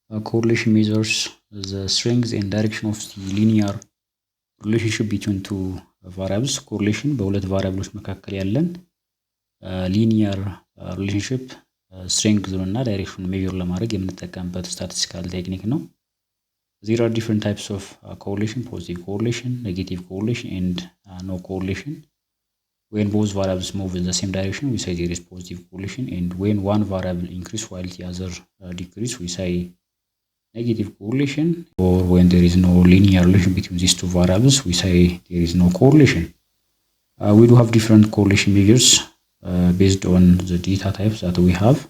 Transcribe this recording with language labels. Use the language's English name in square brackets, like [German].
[English] Correlation measures the strength and direction of the linear relationship between two variables. [Amharic] Correlation በሁለት ቫሪያብሎች መካከል ያለን ሊኒየር ሪሌሽንሺፕ ስትሬንግዝ እና ዳይሬክሽን ሜዥር ለማድረግ የምንጠቀምበት ስታቲስቲካል ቴክኒክ ነው። [English] There are different types of correlation: positive correlation, negative correlation, and no correlation. When both variables move in the same direction, we say there is positive correlation, and when one variable increase while the other decrease, we say negative correlation. Or when there is no linear relation between these two variables, we say there is no correlation. We do have different correlation measures based on the data types that we have.